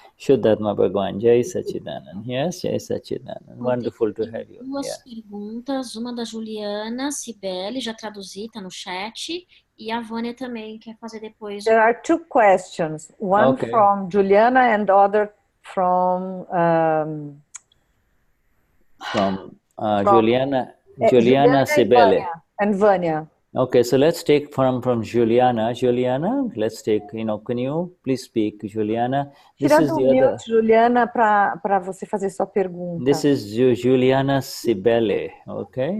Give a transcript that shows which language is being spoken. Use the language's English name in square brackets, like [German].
[Hindi] Shuddhatma Bhagwan, Jai Sachidanand. [English] Yes, Jai Sachidanand. Wonderful to have you. [Portuguese] Duas perguntas, uma da Juliana Cibele, já traduzi, tá no chat, e a Vânia também quer fazer depois. [English] There are two questions, one from Juliana and the other from Juliana Cibele and Vânia. Okay, so let's take from Juliana. Juliana, let's take, can you please speak, Juliana? [Portuguese] Tirando o mute, Juliana, para você fazer sua pergunta. [English] This is Juliana Cibele, okay?